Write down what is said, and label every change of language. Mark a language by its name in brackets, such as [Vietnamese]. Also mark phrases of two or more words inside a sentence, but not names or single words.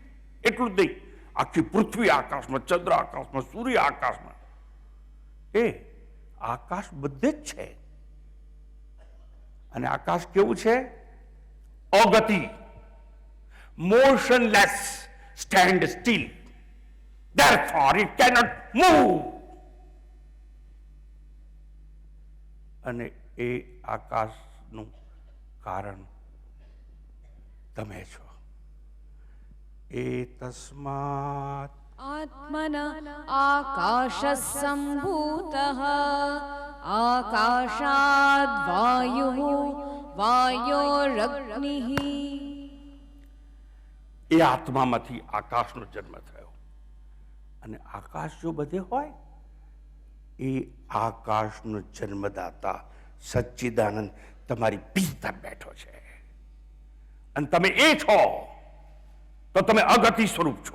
[Gujarati] એટલું જ નહીં, આખી પૃથ્વી આકાશમાં, ચંદ્ર આકાશમાં, સૂર્ય આકાશમાં, એ આકાશ બધે જ છે. અને આકાશ કેવું છે? અગતિ, [English] motionless, stand still, therefore it cannot move. [Gujarati] અને એ આકાશનું કારણ તમે છો. એ તસ્માત [Sanskrit] आत्मन आकाशः सम्भूतः आकाशाद् वायुः वायोरग्निः. [Gujarati] એ આત્મામાંથી આકાશનો જન્મ થયો. અને આકાશ જો બધે હોય, એ આકાશનો જન્મદાતા સચ્ચિદાનંદ તમારી ભીતર બેઠો છે. અને તમે એ છો તો તમે અગતિ સ્વરૂપ છો.